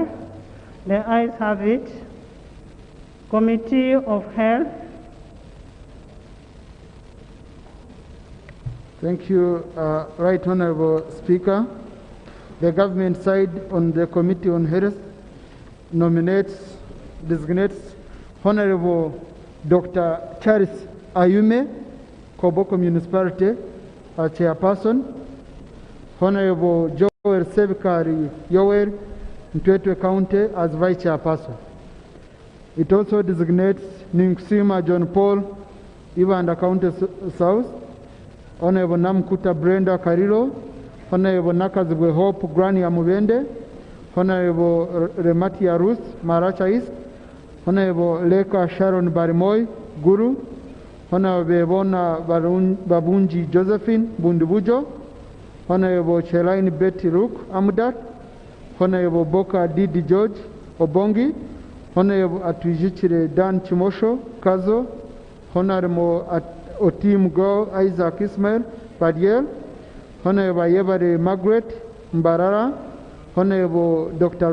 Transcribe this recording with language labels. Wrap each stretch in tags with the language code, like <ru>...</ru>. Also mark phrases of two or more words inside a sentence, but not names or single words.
<en>The ayes have it. Committee of Health. Thank you, Right Honourable Speaker. The government side on the Committee on Health designates Honourable Dr. Charles Ayume, Koboko Municipality, as chairperson. Honourable Joel Sevikari Yoweri, Mtwetwe County, as vice chairperson. It also designates Ninkusima John Paul, Uganda County South. Honourable Namkuta Brenda Karilo, Honourable Nakazibwe Hope Grania Mubende, Honourable Rematia Ruth Maracha East, Honourable Leka Sharon Barimoy Guru, Honourable Bona Babunji Josephine Bundubujo, Honourable Chelaini Betty Rook Amudat, Honourable Boka Didi George Obongi, Honourable Atujichire Dan Chimosho Kazo, Honourable Otim Go Isaac Ismail Padiel, Honourable Yebare Margaret Mbarara, Honourable Dr.</en>